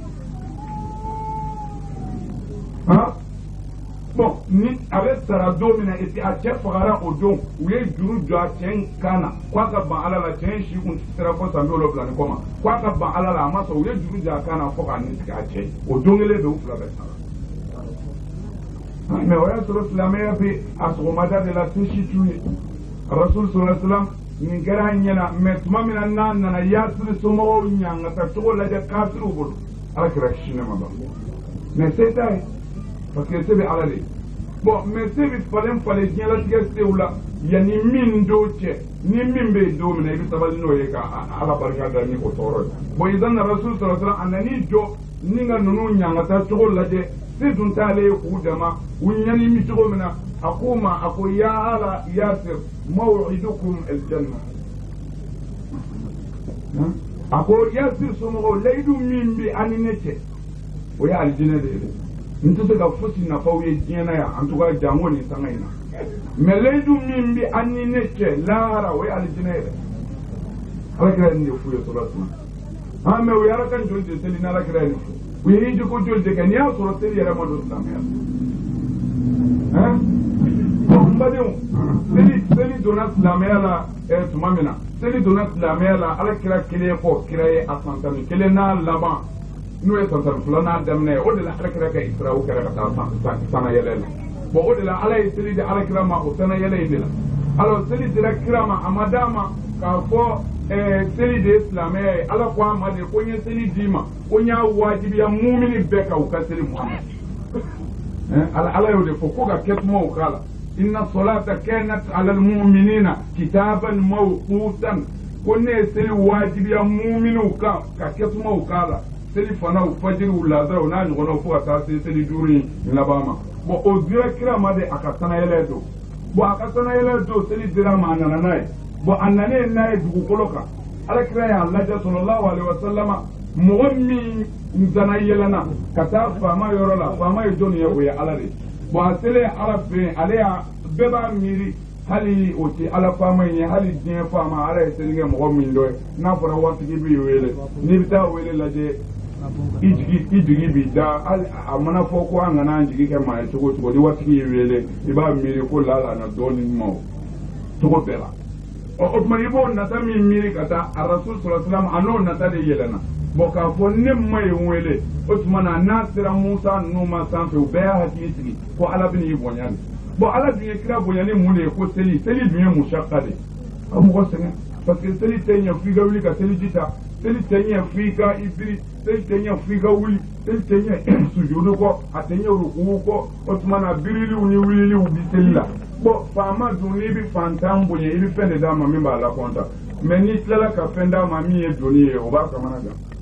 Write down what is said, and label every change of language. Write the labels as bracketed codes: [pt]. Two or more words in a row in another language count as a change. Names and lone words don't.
[bm] tɛ bon ni a bɛ sara don min na [fr] et puis [bm] a cɛ fagara o don u ye juru jɔ a cɛ in kan na k'a ka ban Ala la cɛ in si kun sera fɔ san 70 ni kɔ ma k'a ka ban Ala la a ma sɔn u ye juru jɔ a kan na fɔ k'a nisigi a cɛ o don kelen bɛ u fila bɛɛ sara mais o y'a sɔrɔ silamɛya bɛ a sɔgɔmada de la se si t'u ye Rasul [ar] صلى الله عليه وسلم [bm] nin kɛra a ɲɛna mais tuma min na n'a nana Yasiri somɔgɔw ɲangata cogo lajɛ kafiriw bolo Ala kɛra kisi ne ma ban mais se t'a ye [fr] parce que [bm] se bɛ Ala de bon mais se bɛ falen diɲɛlatigɛ sew la yanni min dɔw cɛ ni min bɛ don min na i bɛ sabali n'o ye ka Ala barika da ni o tɔɔrɔ ye bon idan na Rasul [ar] صلى الله عليه وسلم [bm] a nan'i jɔ ni ka ninnu ɲangata cogo lajɛ se dun t'ale ye k'u dama u ɲani mi cogo min na a ko ma a ko ya [ar] آل ياسر موعدكم الجنة [bm] a ko Yasir somɔgɔw layidu min bɛ ani ne cɛ o ye alijinɛ de ye n tɛ se ka fosi nafaw ye diɲɛ na yan [fr] en tout cas [bm] jango nin sanga in na mais layidu min bɛ ani ne cɛ lahara o ye alijinɛ ye Alakira ye nin de f'u ye [ar] صلى الله عليه وسلم [bm] mais u ye Ala kan joli de seli ni Alakira ye nin fɔ u ye hiji ko joli de kɛ n'i y'a sɔrɔ seli yɛrɛ ma don silamɛya n badenw seli donna silamɛya la tuma min na seli donna silamɛya la Alakira kelen kɔ kira ye a san 11 n'a laban n'o ye san 12 n'a daminɛ o de la Alakira ka Isra'u kɛra ka taa sana yɛlɛ la bon o de la Ala ye seli di Alakira ma o sana yɛlɛ in de la alors seli dira kira ma a ma d'a ma k'a fɔ seli de ye silamɛya ye Ala ko a ma de ko n ye seli d'i ma ko n y'a wajibiya mumini bɛɛ ka u ka seli Muhamad Ala y'o de fɔ ko ka kɛtumaw k'a la [ar] إن الصلاة كانت على المؤمنين كتابا موقوتا [bm] ko ne ye seli wajibiya muminiw kan ka kɛtumaw k'a la seli fanaw fajiriw lazaraw n'a ɲɔgɔnnaw fo ka taa se seli duuru in laban ma bon o dira kira ma de a ka sanayɛlɛ don bon a ka sanayɛlɛ don seli dira ma a nana n'a ye bon a nanen n'a ye dugukolo kan Alakira y'a lajɛ [ar] صلى الله عليه وسلم [bm] mɔgɔ min nzana yɛlɛnna ka taa faama yɔrɔ la faama ye jɔnni ye o ye Ala de bon a selen Ala fɛ yen ale y'a bɛɛ b'a miiri hali o tɛ Ala faama in ye hali diɲɛ faama Ala ye seli kɛ mɔgɔ min dɔ ye n'a fɔra waritigi b'i wele n'i bɛ taa wele lajɛ i jigi b'i da a mana fɔ ko an kana an jigi kɛ maa ye cogo o cogo ni waritigi y'i wele i b'a miiri ko lala na dɔɔnin ma o cogo bɛɛ la o tuma i b'o nata min miiri ka taa a Rasul sallallahu alaihi wasallam a n'o nata de yɛlɛnna bon k'a fɔ ne ma ye n wele o tuma na n'a sera Musa ninnu ma sanfɛ u bɛɛ y'a hakili sigi ko Ala bɛ n'i bonya de bon Ala dun ye kira bonya ni mun de ye ko seli dun ye mushakka de a mɔgɔ sɛgɛn [fr] parce que [bm] seli tɛ ɲɛ f'i ka wuli ka seli ji ta seli tɛ ɲɛ f'i ka i biri seli tɛ ɲɛ f'i ka wuli seli tɛ ɲɛ sujudu kɔ a tɛ ɲɛ rukuw kɔ o tuma na biriliw ni wuliliw bi seli la bon faama dun n'i bɛ fantan bonya i bɛ fɛn de d'a ma min b'a lakɔnta mais n'i tilala ka fɛn d'a ma min ye doni ye o b'a kamana gan